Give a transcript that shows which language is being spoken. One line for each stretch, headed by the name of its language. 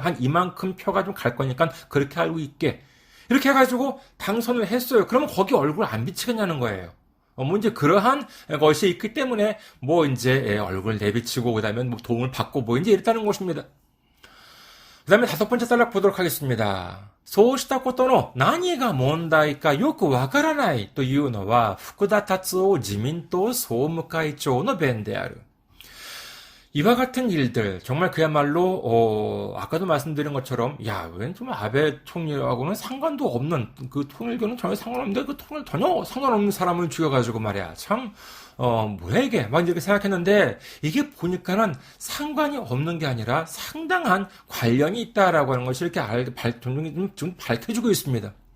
Korean: 한 이만큼 표가 좀 갈 거니까 그렇게 알고 있게. 이렇게 해가지고 당선을 했어요. 그러면 거기 얼굴 안 비치겠냐는 거예요. 뭐 이제 그러한 것이 있기 때문에 뭐 이제 얼굴 내비치고 그다음에 뭐 도움을 받고 뭐 이제 이랬다는 것입니다. 그 다음에 5번째 단락 보도록 하겠습니다.
Japanese: そうしたことの何が問題かよくわからないというのは福田達夫自民党総務会長の弁である.
Korean: 이와 같은 일들 정말 그야말로 아까도 말씀드린 것처럼 왠 좀 아베 총리하고는 상관도 없는 그 통일교는 전혀 상관없는데 그 통일 전혀 상관없는 사람을 죽여가지고 말이야 참 뭐야 이게 막 이렇게 생각했는데 이게 보니까는 상관이 없는 게 아니라 상당한 관련이 있다라고 하는 것이 이렇게 좀 밝혀지고 있습니다.